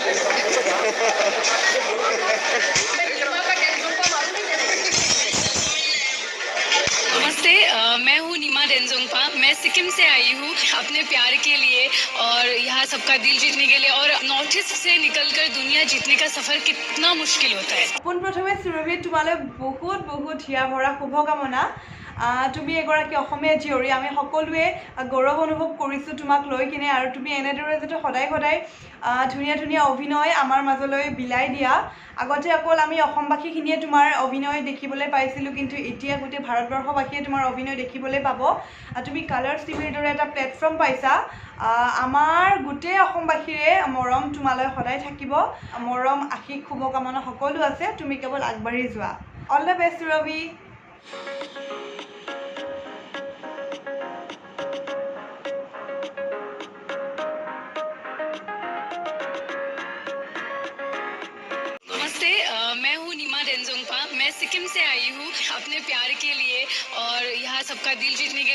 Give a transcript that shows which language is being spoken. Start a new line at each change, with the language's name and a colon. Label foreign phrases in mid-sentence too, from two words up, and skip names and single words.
Hindi: मैं नीमा का टेंशन को मालूम ही नहीं। नमस्ते, मैं हूँ नीमा डेंजोंगपा। मैं सिक्किम से आई हूँ अपने प्यार के लिए और यहाँ सबका दिल जीतने के लिए। और नॉर्थ ईस्ट से निकलकर दुनिया जीतने का सफर कितना मुश्किल होता है।
Assamese: পোনপ্ৰথমে সুৰভি তোমালৈ বহুত বহুত হিয়া ভৰা শুভকামনা। তুমি এগৰাকী অসমীয়া জীয়ৰী, আমি সকলোৱে গৌৰৱ অনুভৱ কৰিছোঁ তোমাক লৈ কিনে। আৰু তুমি এনেদৰে যাতে সদায় সদায় ধুনীয়া ধুনীয়া অভিনয় আমাৰ মাজলৈ বিলাই দিয়া। আগতে অকল আমি অসমবাসীখিনিয়ে তোমাৰ অভিনয় দেখিবলৈ পাইছিলোঁ, কিন্তু এতিয়া গোটেই ভাৰতবৰ্ষবাসীয়ে তোমাৰ অভিনয় দেখিবলৈ পাব। তুমি কালাৰ্ছ টিভিৰ দৰে এটা প্লেটফৰ্ম পাইছা। আমাৰ গোটেই অসমবাসীৰে মৰম তোমালৈ সদায় থাকিব। মৰম আশীষ শুভকামনা সকলো আছে, তুমি কেৱল আগবাঢ়ি যোৱা।
English: All the best সুৰভি।
Hindi: नमस्ते, मैं हूँ नीमा डेंजोंगपा। मैं सिक्किम से आई हूँ अपने प्यार के लिए और यहाँ सबका दिल जीतने के लिए।